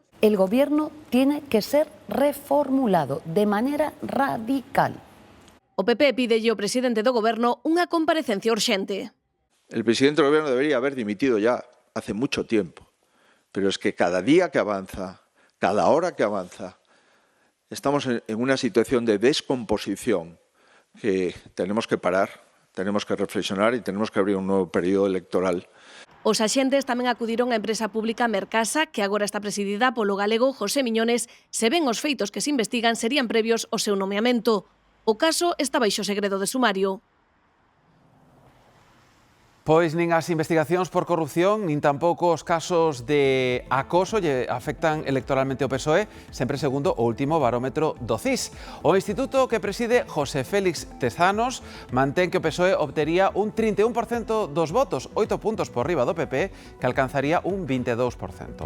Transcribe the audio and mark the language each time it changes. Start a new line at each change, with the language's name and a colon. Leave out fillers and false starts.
Spanish: El gobierno tiene que ser reformulado de manera radical.
Galician: O PP pídelle ao presidente do goberno unha comparecencia urxente.
Spanish: El presidente del gobierno debería haber dimitido ya hace mucho tiempo. Pero es que cada día que avanza, cada hora que avanza, estamos en una situación de descomposición que tenemos que parar, tenemos que reflexionar y tenemos que abrir un nuevo periodo electoral.
Galician: Os axentes tamén acudiron á empresa pública Mercasa, que agora está presidida polo galego José Miñones, se ven os feitos que se investigan serían previos ao seu nomeamento. O caso está baixo segredo de sumario. Pois nin as investigacións por corrupción, nin tampouco os casos de acoso lle afectan electoralmente ao PSOE, sempre segundo o último barómetro do CIS. O instituto que preside José Félix Tezanos mantén que o PSOE obtería un 31% dos votos, 8 puntos por riba do PP, que alcanzaría un 22%.